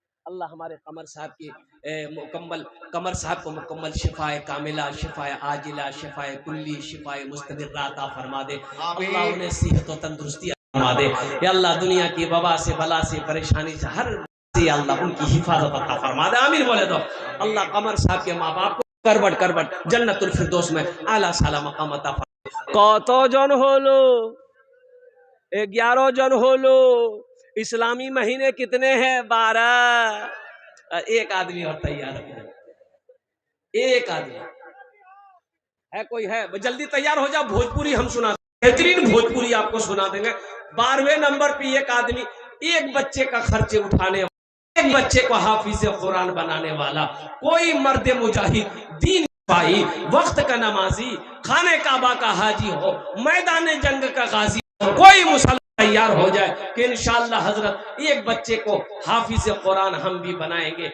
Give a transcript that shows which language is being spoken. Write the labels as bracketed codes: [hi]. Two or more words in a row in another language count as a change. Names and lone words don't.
[ur] اللہ ہمارے قمر صاحب کی قمر صاحب کو مکمل شفاء کاملہ، شفاء عاجلہ، شفاء کلی، شفاء مستمرہ عطا فرما دے. اللہ انہیں صحت و تندرستی عطا فرما دے. یا اللہ دنیا کی وبا سے، بلا سے، پریشانی سے، ہر سے اللہ ان کی حفاظت عطا فرما دے. آمین بولے تو. اللہ قمر صاحب کے ماں باپ کو کربٹ کربٹ جنت الفردوس میں اعلیٰ سے اعلیٰ مقام عطا فرما. [bn] কত জন হলো 11 জন হলো. [ur] اسلامی مہینے کتنے ہیں؟ 12. ایک آدمی اور تیار ہے، ایک آدمی ہے. کوئی ہے؟ جلدی تیار ہو جاؤ. بھوجپوری ہم سنا دیں، بہترین بھوجپوری آپ کو سنا دیں گے. 12ویں نمبر پہ ایک آدمی، ایک بچے کا خرچ اٹھانے والا، ایک بچے کو حافظ قرآن بنانے والا، کوئی مرد مجاہد، دین سپاہی، وقت کا نمازی، خانہ کعبہ کا حاجی ہو، میدان جنگ کا غازی ہو، کوئی مسلمان تیار ہو جائے کہ انشاءاللہ حضرت ایک بچے کو حافظ قرآن ہم بھی بنائیں گے.